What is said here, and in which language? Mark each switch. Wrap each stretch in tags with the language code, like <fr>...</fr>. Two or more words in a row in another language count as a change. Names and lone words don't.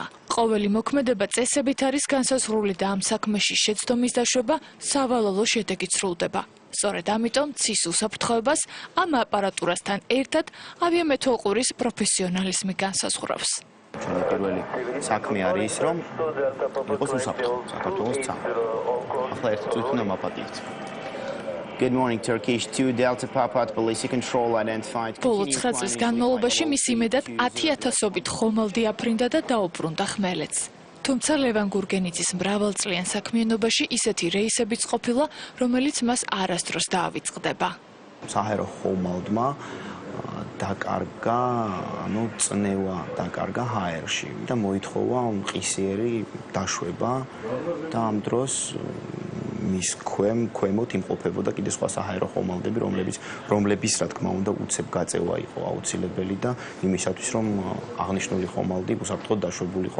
<ka>ყოველი მოქმედება წესებით არის განსაზღვრული და ამ საქმეში შეცდომის დაშვება სავალალო შედეგით სრულდება. სწორედ ამიტომ ცის უსაფრთხოებას ამ აპარატურასთან ერთად ავიამეთვალყურის პროფესიონალიზმი განსაზღვრავს. ჩვენი პირველი საქმე არის ის, რომ იყოს უსაფრთხო საქართველოს ცა. ახლა ერთი წუთი უნდა მაპატიეთ.</ka> <en>Good morning Turkish 2 Delta Papa police control identified.</en> <ka>ბოლო 9 წლის განმავლობაში მის იმედად 10,000-ობით ხომალდი აფრინდა და დაუბრუნდა ხმელეთს. თუმცა ლევან გურგენიძის მრავალწლიან საქმიანობაში ისეთი რეისებიც ყოფილა, რომელიც მას არასდროს დაავიწყდება. საჰაერო ხომალდმა დაკარგა, წნევა დაკარგა ჰაერში და მოითხოვა ყისიერი დაშვება და ამ დროს მის ქვემოთ იმყოფებოდა კიდე სხვა საჰაერო ხომალდები, რომლების რა თქმა უნდა უცებ გაწევა იყო აუცილებელი და იმისათვის რომ აღნიშნული ხომალდი უსაფრთხოდ დაშვებულიყო.</ka>